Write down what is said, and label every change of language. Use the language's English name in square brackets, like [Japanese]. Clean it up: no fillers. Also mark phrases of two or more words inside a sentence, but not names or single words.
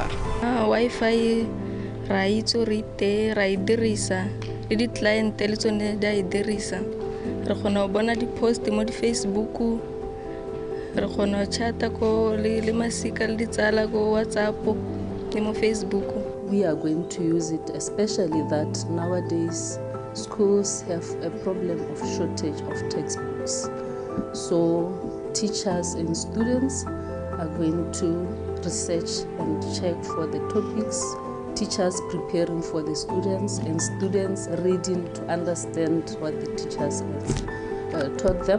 [Tswana] Wi-Fi ra itse re te ra dirisa le di client le tsone da dirisa re kgona go bona di post mo di Facebook re kgona go chata ko le masika le ditsala ko WhatsApp le mo Facebook. [English] We are going to use it, especially that nowadays schools have a problem of shortage of textbooks. So teachers and students are going to research and check for the topics, teachers preparing for the students and students reading to understand what the teachers have taught them.